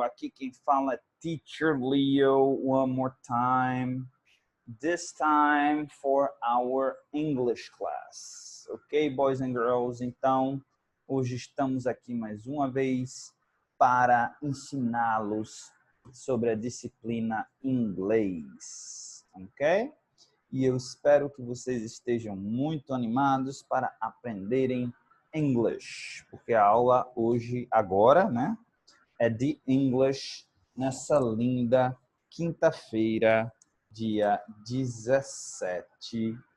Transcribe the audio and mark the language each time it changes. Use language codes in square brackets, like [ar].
[pt] Aqui quem fala é Teacher Leo, [en] one more time. This time for our English class. Ok, boys and girls? [pt] Então, hoje estamos aqui mais uma vez para ensiná-los sobre a disciplina inglês. Ok? E eu espero que vocês estejam muito animados para aprenderem English, porque a aula hoje, agora, né, é de English nessa linda quinta-feira, dia 17.